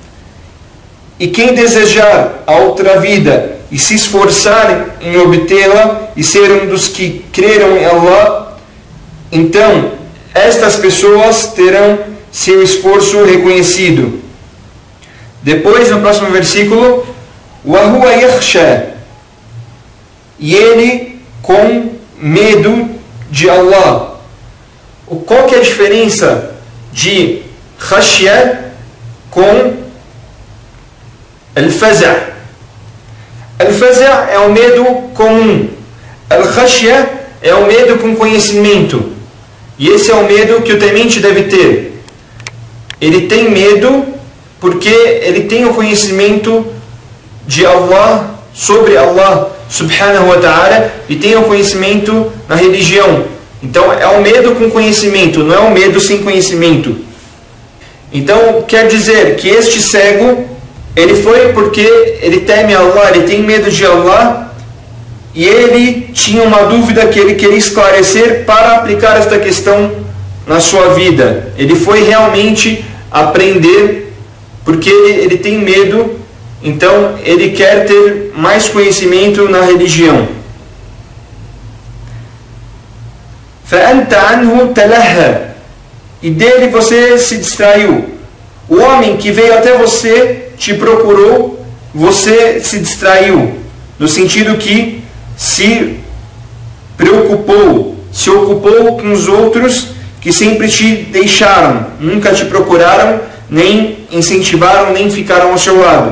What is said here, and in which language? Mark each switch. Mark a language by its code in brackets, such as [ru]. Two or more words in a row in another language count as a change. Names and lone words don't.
[pt] E quem desejar a outra vida e se esforçar em obtê-la e ser um dos que creram em Allah, então estas pessoas terão seu esforço reconhecido. Depois, no próximo versículo, [ar] وَهُوَ يَخْشَى, [pt] e ele com medo de Allah. Qual que é a diferença de khashya com al-faza'? Al-faza' é o medo comum. Al-khashya é o medo com conhecimento. E esse é o medo que o temente deve ter. Ele tem medo porque ele tem o conhecimento de Allah, sobre Allah [ar] سبحانه وتعالى, [pt] e tem o conhecimento na religião. Então é o medo com conhecimento, não é o medo sem conhecimento. Então quer dizer que este cego, ele foi porque ele teme Allah, ele tem medo de Allah, e ele tinha uma dúvida que ele queria esclarecer para aplicar esta questão na sua vida. Ele foi realmente aprender porque ele tem medo, então ele quer ter mais conhecimento na religião. [ar] فَأَنْتَ عَنْهُ تَلَهَّى, [pt] e dele você se distraiu. O homem que veio até você, te procurou, você se distraiu, no sentido que se preocupou, se ocupou com os outros que sempre te deixaram, nunca te procuraram, nem incentivaram, nem ficaram ao seu lado.